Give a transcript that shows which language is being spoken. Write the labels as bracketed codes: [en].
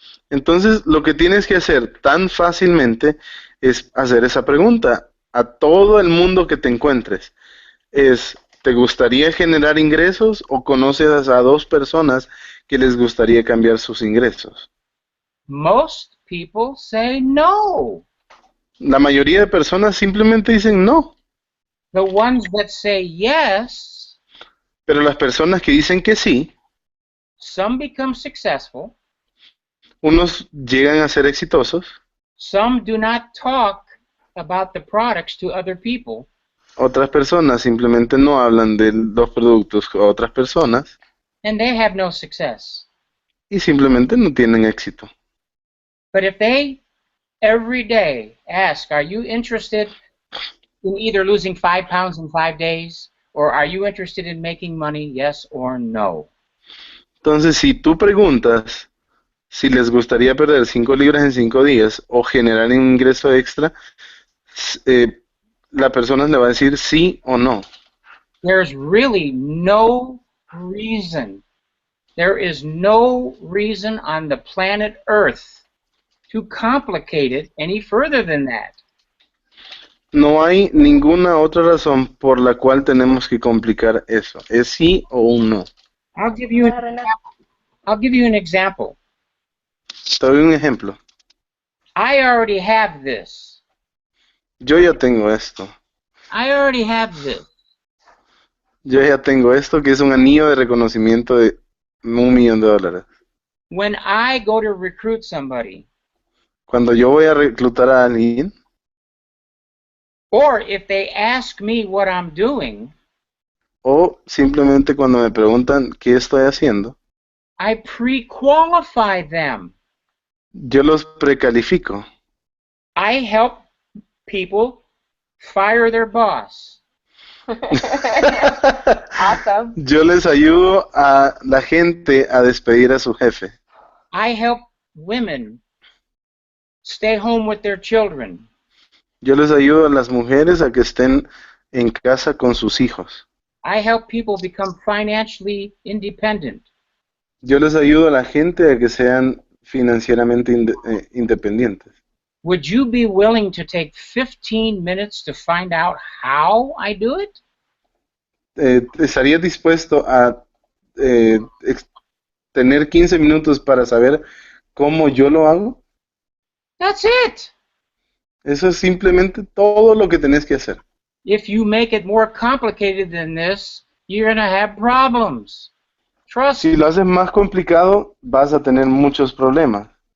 [es] Entonces, lo que tienes que hacer tan fácilmente es hacer esa pregunta a todo el mundo que te encuentres. ¿Te gustaría generar ingresos o conoces a dos personas que les gustaría cambiar sus ingresos? [en] Most people say no. [es] La mayoría de personas simplemente dicen no. [en] The ones that say yes [es] Pero las personas que dicen que sí, [en] some become successful, [es] unos llegan a ser exitosos, [en] some do not talk about the products to other people, [es] otras personas simplemente no hablan de los productos a otras personas [en] and they have no success. [es] y simplemente no tienen éxito. [en] But if they every day ask, are you interested in either losing 5 pounds in 5 days, or are you interested in making money, yes or no? [es] Entonces, si tú preguntas si les gustaría perder 5 libras en 5 días o generar un ingreso extra, la persona le va a decir sí o no. [en] There's really no reason, there is no reason on the planet Earth to complicate it any further than that. [es] No hay ninguna otra razón por la cual tenemos que complicar eso. Es sí o un no. [en] I'll give you an example. [es] Te doy un ejemplo. [en] I already have this. [es] Yo ya tengo esto. [en] I already have this. [es] Yo ya tengo esto, que es un anillo de reconocimiento de $1,000,000. [en] When I go to recruit somebody, [es] Cuando yo voy a reclutar a alguien, [en] or if they ask me what I'm doing, [es] o simplemente cuando me preguntan qué estoy haciendo, [en] I pre-qualify them. [es] yo los precalifico. [en] I help people fire their boss. Awesome. [es] Yo les ayudo a la gente a despedir a su jefe. [en] I help women stay home with their children. [es] Yo les ayudo a las mujeres a que estén en casa con sus hijos. [en] I help people become financially independent. [es] Yo les ayudo a la gente a que sean financieramente independientes. [en] Would you be willing to take 15 minutes to find out how I do it? [es] ¿Estarías dispuesto a tener 15 minutos para saber cómo yo lo hago? [en] That's it. [es] Eso es simplemente todo lo que tenés que hacer. [en] If you make it more complicated than this, you're going to have problems. Trust [es] Si [en] me. [es] lo haces más complicado, vas a tener muchos problemas.